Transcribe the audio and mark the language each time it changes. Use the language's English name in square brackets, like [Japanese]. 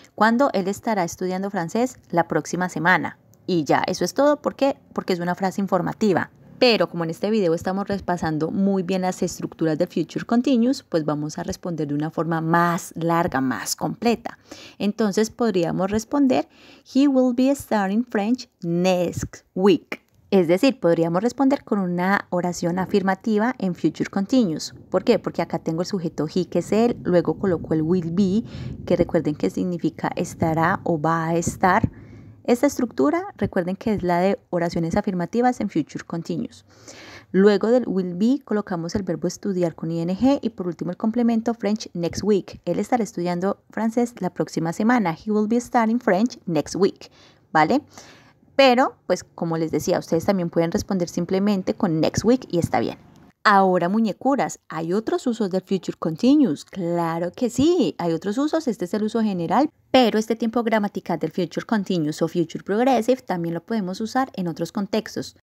[Spanish] ¿Cuándo él estará estudiando francés? La próxima semana. Y ya, eso es todo. ¿Por qué? Porque es una frase informativa. Pero como en este video estamos repasando muy bien las estructuras de Future Continuous, pues vamos a responder de una forma más larga, más completa. Entonces podríamos responder, [English] He will be studying French next week. [Spanish] Es decir, podríamos responder con una oración afirmativa en Future Continuous. ¿Por qué? Porque acá tengo el sujeto he, que es él, luego coloco el will be, que recuerden que significa estará o va a estar. Esta estructura, recuerden que es la de oraciones afirmativas en Future Continuous. Luego del will be colocamos el verbo estudiar con ing y por último el complemento French next week. Él estará estudiando francés la próxima semana. [English] He will be studying French next week. [Spanish] ¿Vale? Pero, pues como les decía, ustedes también pueden responder simplemente con next week y está bien. Ahora, muñecuras, ¿hay otros usos del future continuous? Claro que sí, hay otros usos, este es el uso general, pero este tiempo gramatical del future continuous o future progressive también lo podemos usar en otros contextos.